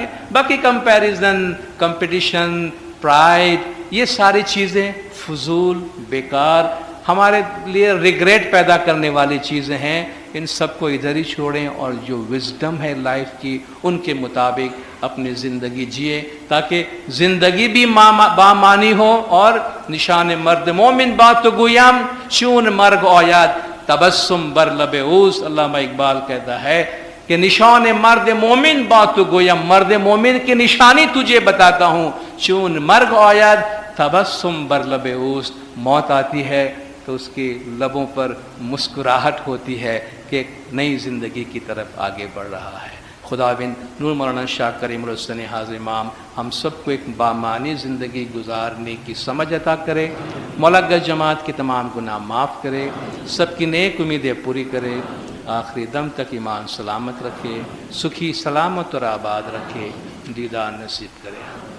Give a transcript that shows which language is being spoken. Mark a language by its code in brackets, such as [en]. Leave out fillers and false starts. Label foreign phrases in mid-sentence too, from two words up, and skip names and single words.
[ur] باقی [en] comparison, competition, pride, [ur] یہ ساری چیزیں فضول، بیکار، ہمارے لیے ریگریٹ پیدا کرنے والی چیزیں ہیں، ان سب کو ادھر ہی چھوڑیں، اور جو وزڈم ہے لائف کی، ان کے مطابق اپنی زندگی جیے، تاکہ زندگی بھی بامانی ہو، اور [fa] نشان مرد مومن بات تو گویم چون مرگ آید تبسم بر لب اوست۔ [ur] علامہ اقبال کہتا ہے کہ [fa] نشان مرد مومن بات تو گویم، [ur] مرد مومن کی نشانی تجھے بتاتا ہوں، [fa] چون مرگ آید تبسم بر لب اوست، [ur] موت آتی ہے تو اس کے لبوں پر مسکراہٹ ہوتی ہے کہ ایک نئی زندگی کی طرف آگے بڑھ رہا ہے۔ خداوند نور مولانا شاہ کریم الحسن حاضر امام ہم سب کو ایک بامانی زندگی گزارنے کی سمجھ عطا کرے، مولگہ جماعت کے تمام گناہ معاف کرے، سب کی نیک امیدیں پوری کرے، آخری دم تک ایمان سلامت رکھے، سکھی سلامت اور آباد رکھے، دیدار نصیب کرے۔